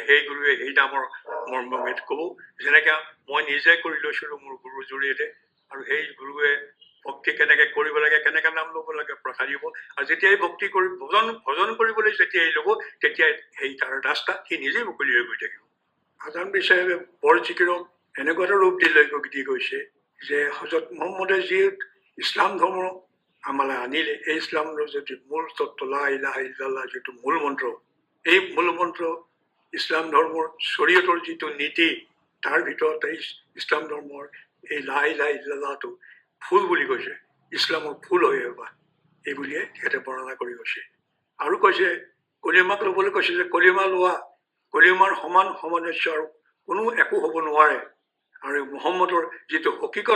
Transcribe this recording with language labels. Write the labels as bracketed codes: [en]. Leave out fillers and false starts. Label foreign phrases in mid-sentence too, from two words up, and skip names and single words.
[as] সেই গুৰুৱে সেই নামৰ মৰ্মভেদ ক'ব যেনেকৈ মই নিজে কৰি লৈছিলোঁ মোৰ গুৰুৰ জৰিয়তে আৰু সেই গুৰুৱে ভক্তি কেনেকৈ কৰিব লাগে কেনেকৈ নাম ল'ব লাগে প্ৰথা দিব আৰু যেতিয়াই ভক্তি কৰি ভজন কৰিবলৈ যেতিয়াই ল'ব তেতিয়াই সেই তাৰ ৰাস্তা সি নিজেই মুকলি হৈ গৈ থাকিব আজান বিচাৰে বৰজিকিৰক এনেকুৱা এটা ৰূপ দি গৈছে যে হজৰত মুহাম্মদে যি ইছলাম ধৰ্ম আমালৈ আনিলে এই ইছলামৰ যদি মূল তত্ত্ব [ar] لا إله إلا الله [as] যিটো মূল মন্ত্ৰ এই মূল মন্ত্ৰ ইছলাম ধৰ্মৰ শৰীয়তৰ যিটো নীতি তাৰ ভিতৰত এই ইছলাম ধৰ্মৰ এই [ar] لا إله إلا الله [as] ফুল বুলি কৈছে ইছলামৰ ফুল হৈ আহিবা এই বুলিয়ে তেখেতে বৰ্ণনা কৰি গৈছে আৰু কৈছে কলিমাক ল'বলৈ কৈছে যে কলিমা লোৱা কলিমাৰ সমান সামঞ্জস্য আৰু কোনো একো হ'ব নোৱাৰে আৰু মুহাম্মদৰ যিটো হকিকত